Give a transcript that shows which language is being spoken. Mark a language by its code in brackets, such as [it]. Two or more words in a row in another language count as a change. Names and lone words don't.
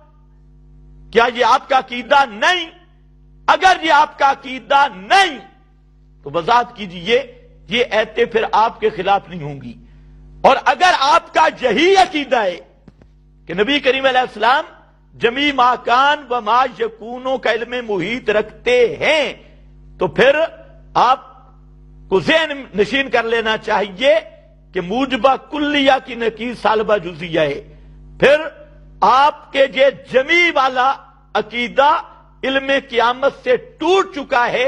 [ur] کیا یہ آپ کا عقیدہ نہیں؟ اگر یہ آپ کا عقیدہ نہیں تو وضاحت کیجیے، یہ ایتیں پھر آپ کے خلاف نہیں ہوں گی۔ اور اگر آپ کا یہی عقیدہ ہے کہ نبی کریم علیہ السلام [ar] جمی ما کان و ما یکونوں [ur] کا علم محیط رکھتے ہیں، تو پھر آپ کو ذہن نشین کر لینا چاہیے کہ موجبہ کلیہ کی نقیض سالبہ جزیہ ہے۔ پھر آپ کے یہ جمی والا عقیدہ علم قیامت سے ٹوٹ چکا ہے۔